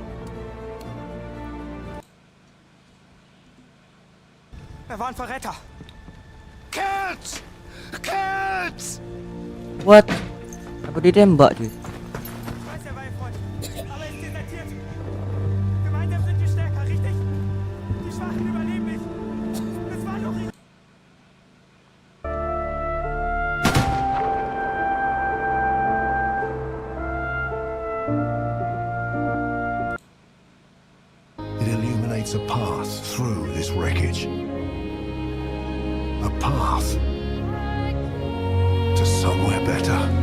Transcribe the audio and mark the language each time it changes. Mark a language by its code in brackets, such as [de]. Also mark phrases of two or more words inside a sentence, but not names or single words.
[de] war ein Verräter. [en] Kids! Kids! What? [id] Apa ditembak cuy? [de] Ich weiß, er war ihr Freund, aber er ist desertiert. Gemeinsam sind wir stärker, richtig? Die Schwachen überleben nicht. Es war doch ihre... [en] It illuminates a path through this wreckage. A path to somewhere better.